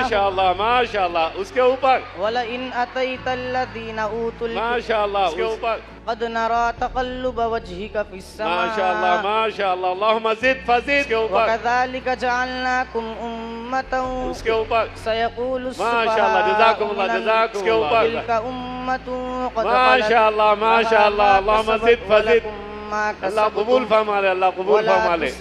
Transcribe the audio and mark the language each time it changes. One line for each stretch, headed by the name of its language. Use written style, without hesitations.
Urdu: ماشاءاللہ ماشاءاللہ اس کے اوپر
Arabic: ولئن أتيت الذين أوتوا
Urdu: ماشاءاللہ اس کے اوپر
Arabic: قد نرى تقلب وجهك في السماء
Urdu: ماشاءاللہ ماشاءاللہ اللہم زد فزد اس کے اوپر
Arabic: وكذلك جعلناكم أمة
Urdu: اس کے اوپر
Arabic: سيقول
Urdu: ماشاءاللہ جزاکم اللہ جزاکم اس کے اوپر
Arabic: تلك أمة قد
Urdu: ماشاءاللہ ماشاءاللہ اللہم زد فزد اللہ قبول فرما لے، اللہ قبول فرما لے